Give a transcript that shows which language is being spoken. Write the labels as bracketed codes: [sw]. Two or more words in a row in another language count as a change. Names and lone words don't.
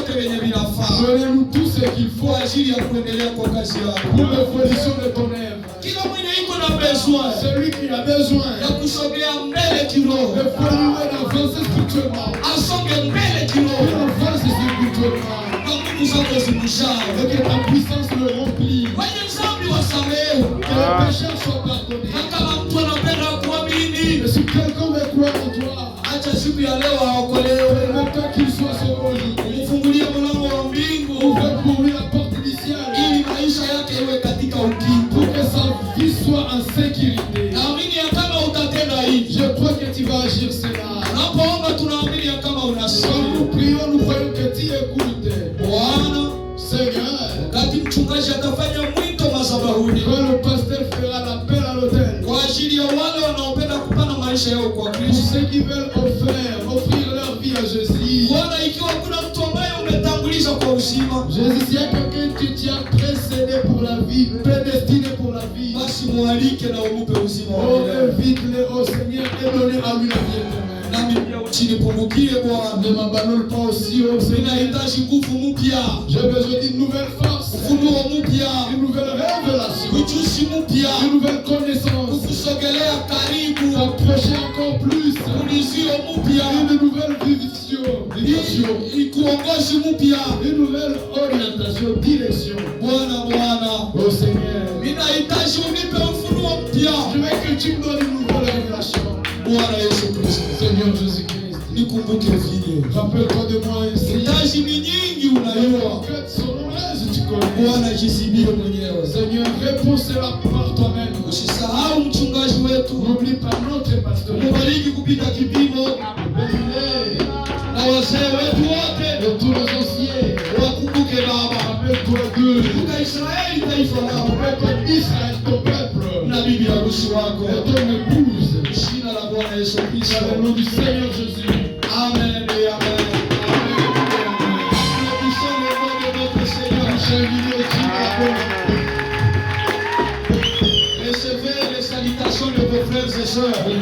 [fr] Donnez-nous tout ce ce qu'il faut [sw] kwa ajili ya kuendelea kwa kazi yako. [fr] pour l'évolution de ton œuvre. [sw] Kila mwenye iko na besoin [fr] Celui qui a besoin [sw] ya kusogea mbele kiroho, [fr] d'évoluer, d'avancer spirituellement, [sw] asonge mbele kiroho, [fr] avance spirituellement, [sw] na nguvu zako zimjaa. [fr] et que ta puissance le remplit, [sw] Wenye dhambi wasamehe. [fr] que les pécheurs soient pardonnés. [sw] Na kama mtu anapenda kuamini, [fr] Et si quelqu'un veut croire en toi, [sw] acha siku ya leo aokolewe. [fr] même temps qu'il soit sauvé aujourd'hui, [sw] Ufungulie mlango wa mbingu [fr] ouvre pour lui la porte du ciel, [sw] ili maisha yake iwe katika ukingo. [fr] pour que sa vie soit en sécurité. [sw] Naamini ya kama utatenda hivi. [fr] Je crois que tu vas agir cela. [sw] Unapoomba tunaamini ya kama [fr] Quand [sw] unasikia. [fr] nous prions, nous croyons que tu écoutes. [sw] Bwana, [fr] Seigneur, [sw] wakati mchungaji atafanya mwito madhabahuni [fr] quand le pasteur fera l'appel à l'autel, [sw] kwa ajili ya wale wanaopenda kupana maisha yao kwa [fr] pour [sw] Kristo. [fr] ceux qui veulent offrir leur vie à Jésus, [sw] Bwana, ikiwa kuna mtu ambaye umetanguliza kwa uzima, [fr] Jésus, s'il y a quelqu'un que tu as précédé pour la vie, prédestiné pour la vie, [sw] basi mualike na umupe uzima wa oh, milele. [fr] invite-le au Seigneur et donne à lui la vie éternelle. [sw] Nami pia uchinipungukie Bwana. [fr] Ne m'abandonne pas aussi au Seigneur. [sw] Ninahitaji nguvu mpya, [fr] J'ai besoin d'une nouvelle force, [sw] ufunuo mpya, [fr] une nouvelle révélation, [sw] ujuzi mpya, [fr] une nouvelle connaissance, [sw] kukusogelea karibu, [fr] t'approcher encore plus, [sw] ulizio mpya, [fr] une nouvelle vivification, [sw] ikuongozi mpya. [fr] une nouvelle orientation, direction. [sw] Bwana, [fr] Oh Seigneur, [sw] ninahitaji unipe ufunuo mpya. [fr] je veux que tu me donnes une nouvelle révélation. [sw] Bwana Yesu Kristo, [fr] Seigneur Jésus-Christ, [sw] nikumbuke vile. [fr] rappelle-toi de moi ainsi. [sw] Hitaji ni nyingi unajua. [fr] Que son reste tu connais. [sw] Bwana, jisibie mwenyewe. [fr] Seigneur, réponds cela par toi-même. [sw] Usisahau mchungaji wetu, [fr] N'oublie pas notre pasteur. [sw] mubariki kupita kipimo, [fr] Bénis-les. [sw] na wazee wetu wote [fr] Et tous les anciens. [sw] wakumbuke Baba. [fr] Rappelle-toi d'eux. [sw] Kumbuka Israeli taifa lako [fr] Rappelle-toi d'Israël, ton peuple. [sw] na bibi harusi wako. [fr] Et ton épouse. [sw] Jina la Bwana Yesu Kristo. [fr] Dans le nom du Seigneur Jésus. Amen et amen. Applaudissons le nom de notre Seigneur. Recevez les salutations de vos frères et sœurs.